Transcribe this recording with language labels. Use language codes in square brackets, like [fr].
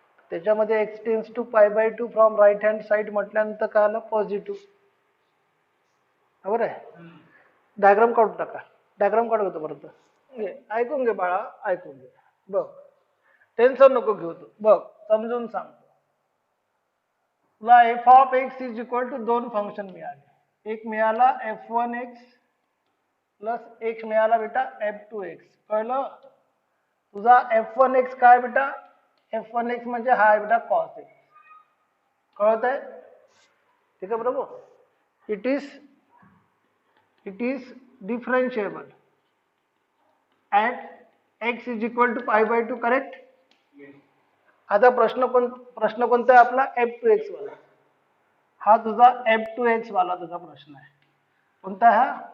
[mr] त्याच्यामध्ये x tends to pi by 2 from right hand side म्हटल्यानंतर काय आलं? पॉझिटिव्ह, बरोबर आहे। डायग्राम काढून टाका, डायग्राम काढू तोपर्यंत, ऐकून घे बाळा, ऐकून घे, बघ टेन्शन नको घेऊ तू, बघ समजून सांगतो तुला। f of x is equal to 2 function मिळाले, एक मिळाला f1x प्लस एक मिळाला बेटा f2x, कळलं? तुझा f1x काय बेटा? f1x म्हणजे हा आहे बेटा cos x, कळत आहे? ठीक आहे बरोबर, [en] It is differentiable at x is equal to pi by 2, correct? [mr] आता प्रश्न कोणता आहे आपला? f2x वाला, हा तुझा f2x वाला तुझा प्रश्न आहे, कोणता आहे हा?